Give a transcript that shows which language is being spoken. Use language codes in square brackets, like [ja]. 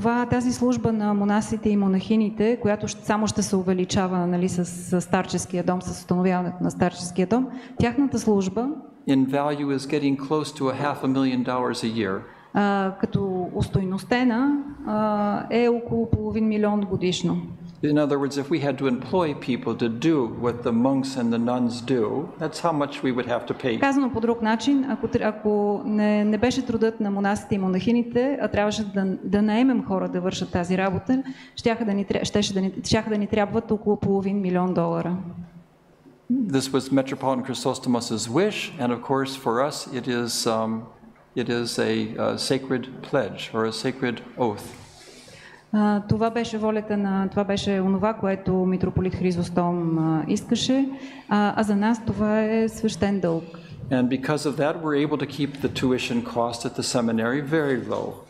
[bg] тази служба на монасите и монахините, която само ще се увеличава, нали, с старческия дом, с установяването на старческия дом, тяхната служба [en] in value is getting close to $500,000 a year. [bg] Като устойностена е около $500,000 годишно. [en] In other words, if we had to employ people to do what the monks and the nuns do, that's how much we would have to pay. [bg] Казано по друг начин, ако не беше трудът на монасите и монахините, а трябваше да наемем хора да вършат тази работа, щяха да ни трябват около $500,000. [en] This was Metropolitan Chrysostomos' wish, and of course for us it is a sacred pledge or a sacred oath. [bg] Това беше волята това беше онова, което митрополит Хризостом искаше, а за нас това е свещен дълг. [en] And because of that, we're able to keep the tuition cost at the seminary very low.